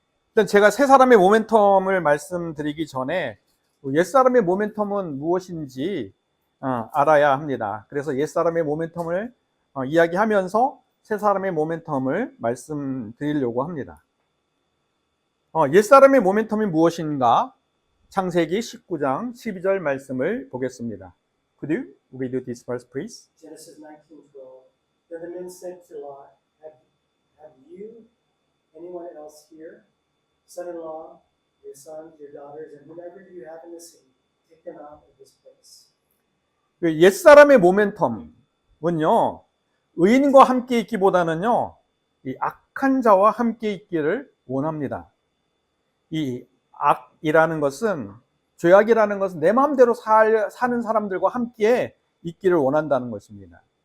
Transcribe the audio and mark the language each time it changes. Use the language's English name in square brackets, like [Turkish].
[Korean] 일단 제가 새 사람의 모멘텀을 말씀드리기 전에 옛사람의 모멘텀은 무엇인지 알아야 합니다. 그래서 옛사람의 모멘텀을 이야기하면서 새 사람의 모멘텀을 말씀드리려고 합니다. 옛사람의 모멘텀이 무엇인가? 창세기 19장 12절 말씀을 보겠습니다. [English] Could you read this verse, please? Genesis 19:12. Then the men said to Lot, Have you anyone else here, son-in-law, your sons, your daughters, and whomever you have in the city, take them out of this place. [Korean] 옛사람의 모멘텀은요, 의인과 함께 있기보다는요, 이 악한 자와 함께 있기를 원합니다. 이 악이라는 것은, 죄악이라는 것은 내 마음대로 사는 사람들과 함께 있기를 원한다는 것입니다.